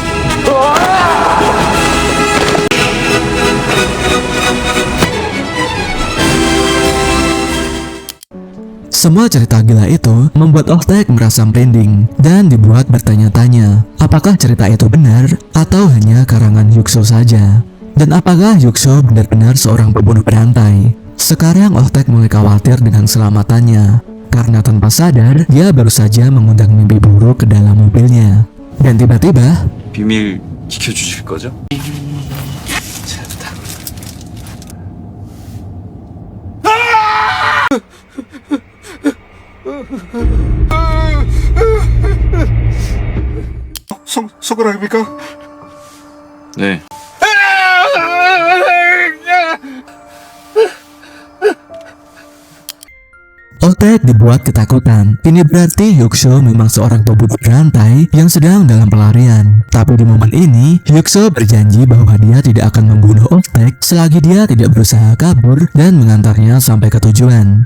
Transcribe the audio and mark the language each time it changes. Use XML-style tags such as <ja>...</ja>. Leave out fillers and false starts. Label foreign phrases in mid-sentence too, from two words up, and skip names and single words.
<id>Semua cerita gila itu membuat Oh-taek merasa merinding dan dibuat bertanya-tanya, apakah cerita itu benar atau hanya karangan Hyuk-soo saja? Dan apakah Hyuk-soo benar-benar seorang pembunuh berantai? Sekarang Oh-taek mulai khawatir dengan keselamatannya, karena tanpa sadar dia baru saja mengundang mimpi buruk ke dalam mobilnya. Dan tiba-tiba,</id> <ko>비밀 지켜주실 거죠? 손가락입니까? 네.</ko> <id>Oh-taek dibuat ketakutan. Ini berarti Hyuk-soo memang seorang pembunuh berantai yang sedang dalam pelarian. Tapi di momen ini, Hyuk-soo berjanji bahwa dia tidak akan membunuh Oh-taek selagi dia tidak berusaha kabur dan mengantarnya sampai ke tujuan.</id>